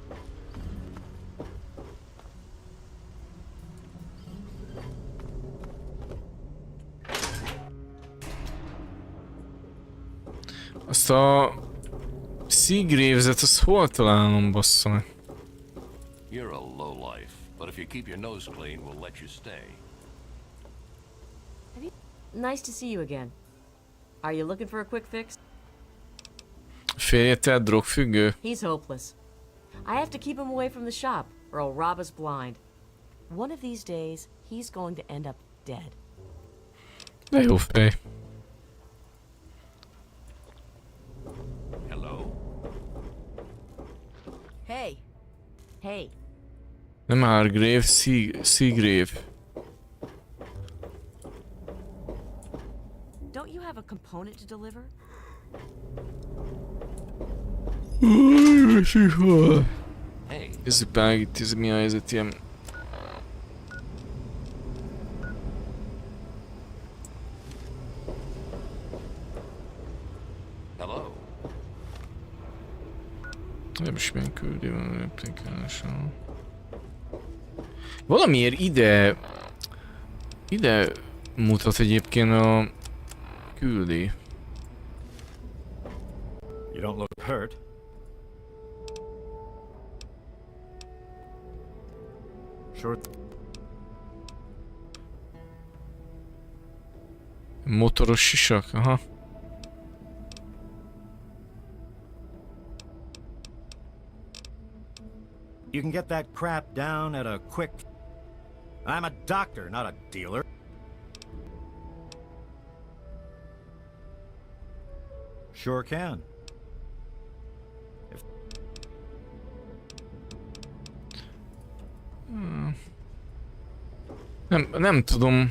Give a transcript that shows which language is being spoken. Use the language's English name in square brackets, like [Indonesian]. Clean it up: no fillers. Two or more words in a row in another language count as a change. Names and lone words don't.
[Hungarian] Azt a Seagraves-et, azt hol találom, bassza meg? [English] You're a lowlife, but if you keep your nose clean, we'll let you stay. Nice to see you again. Are you looking for a quick fix? [Hungarian] Férjed drogfüggő? [English] He's hopeless. I have to keep him away from the shop, or he'll rob us blind. One of these days, he's going to end up dead. [Hungarian] De jó fej. [English] Hello? Hey. Hey. [Hungarian] Nem Hargrave, Seagrave. [English] Don't you have a component to deliver? [Hungarian] Ez meg itt, ez mi a helyzet ilyen... Hello? Nem is milyen küldi van replikálása. Valamiért ide mutat egyébként a küldi. [English] You don't look hurt. Sure. [Hungarian] Motoros sisak, aha. [English] You can get that crap down at a quick... I'm a doctor, not a dealer. Sure can. [Hungarian] Nem tudom.